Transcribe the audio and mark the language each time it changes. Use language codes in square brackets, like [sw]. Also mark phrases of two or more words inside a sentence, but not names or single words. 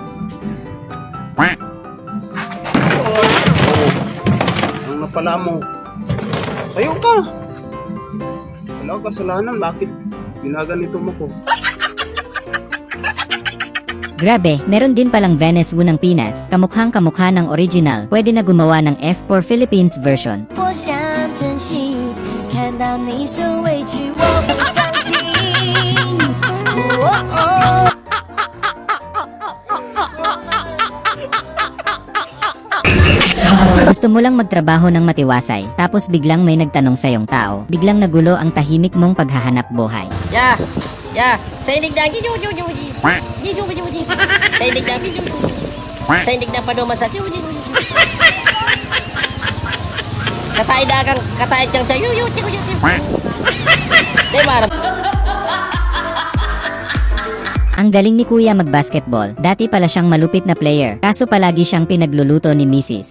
[tl] Ang napala mo. Tayo ka. Wala akong kasalanan. Bakit ginaganito mo ko? Grabe, meron din palang Venice Wu ng Pinas, kamukhang kamukha ng original, pwede na gumawa ng F4 Philippines version. [zh] 我想珍惜，看到你受委屈，我不伤心。 [tl] Gusto mo lang magtrabaho ng matiwasay, tapos biglang may nagtanong sa iyong tao, biglang nagulo ang tahimik mong paghahanap buhay. Ya, ya, saya digdang saya digdang paduman sa katay dagang katay kang sa diba? Ang galing ni Kuya mag-basketball, dati pala siyang malupit na player, kaso palagi siyang pinagluluto ni Mrs.